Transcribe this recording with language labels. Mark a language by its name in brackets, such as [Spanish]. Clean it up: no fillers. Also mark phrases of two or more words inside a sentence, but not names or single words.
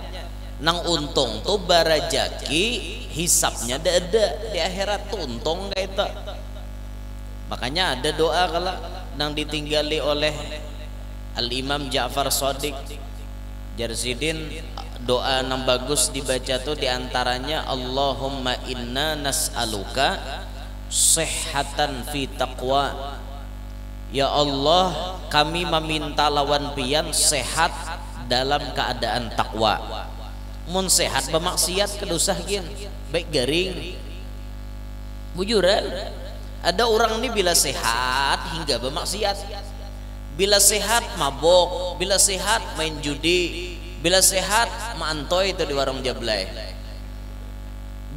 [Banjar] Nang untung tuh barajaki hisapnya ada di akhirat tuh untung kayak itu. Makanya ada doa kalau nang ditinggali oleh Al-Imam Ja'far Shadiq Jarsidin, doa nang bagus dibaca tuh diantaranya [Arabic] Allahumma inna nas'aluka sihhatan fi taqwa. Ya Allah, [Banjar] kami meminta lawan pian sehat dalam keadaan takwa. Mun sehat bermaksiat kedusah gin baik garing bujuran. Ada orang ini bila sehat hingga bermaksiat, bila sehat mabok, bila sehat main judi, bila sehat mantoy itu di warung jablay.